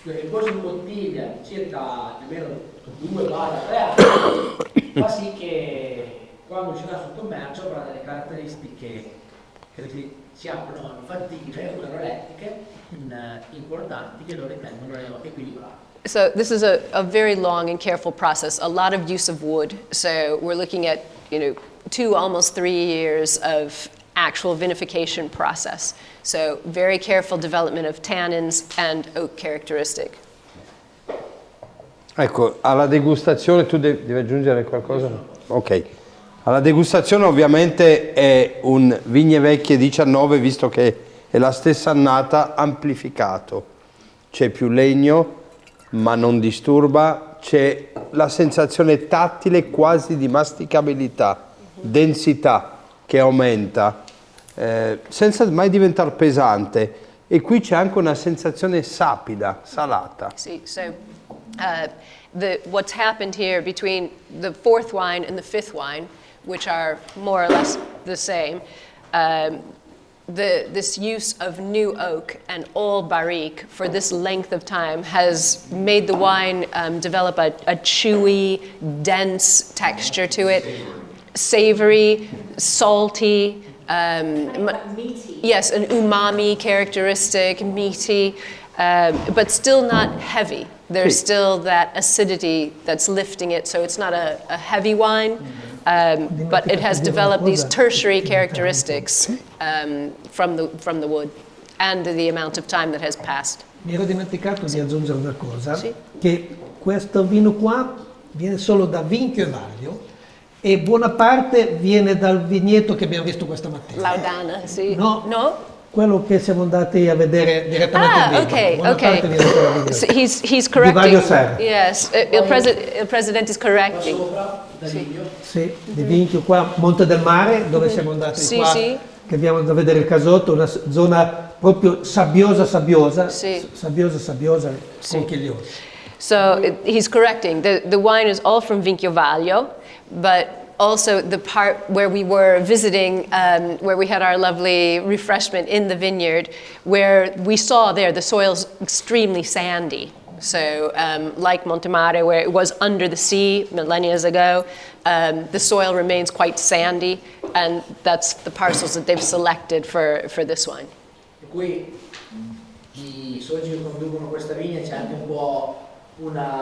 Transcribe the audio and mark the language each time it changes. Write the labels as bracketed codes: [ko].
[it] poi in bottiglia circa almeno 2-3 anni fa sì che quando uscirà sul commercio avrà delle caratteristiche che si aprono olfattive, organolettiche importanti che lo ritengono equilibrati. [en] So this is a very long and careful process, a lot of use of wood. So we're looking at, 2, almost 3 years of actual vinification process. So very careful development of tannins and oak characteristic. [it] Ecco, alla degustazione tu devi aggiungere qualcosa? Ok. Alla degustazione ovviamente è un Vigne Vecchie 19, visto che è la stessa annata, amplificato. C'è più legno, ma non disturba, c'è la sensazione tattile quasi di masticabilità, densità che aumenta, senza mai diventare pesante. E qui c'è anche una sensazione sapida, salata. [en] See, so what's happened here between the 4th wine and the 5th wine, which are more or less the same, this use of new oak and all barrique for this length of time has made the wine develop a chewy, dense texture to it, savory, salty, meaty. yes, an umami characteristic, meaty, but still not heavy. There's still that acidity that's lifting it, so it's not a heavy wine, but it has developed these tertiary characteristics from the wood and the amount of time that has passed. [it] mi ero dimenticato di aggiungere una cosa, Sì. che questo vino qua viene solo da Vinchio Vaglio e buona parte viene dal vigneto che abbiamo visto questa mattina. Laudana, sì. No. No? quello che siamo andati a vedere direttamente in video. Buona parte viene dalla video. [en] So he's [it] Di [en] correcting. [it] Vaglio Serra. [en] Yes, il President is correcting. [it] Sì, di Vinchio, qua Monte del Mare, dove siamo andati Sì, qua, sì. che abbiamo da vedere il casotto, una zona proprio sabbiosa, Sì. sabbiosa, conchigliosa. [en] So he's correcting. The wine is all from Vinchio Vaglio, but also the part where we were visiting, where we had our lovely refreshment in the vineyard, where we saw there the soil's extremely sandy. So like Montemare, where it was under the sea millennia ago, the soil remains quite sandy, and that's the parcels that they've selected for this wine. [it] E qui i soci che conducono questa vigna c'è anche un po' un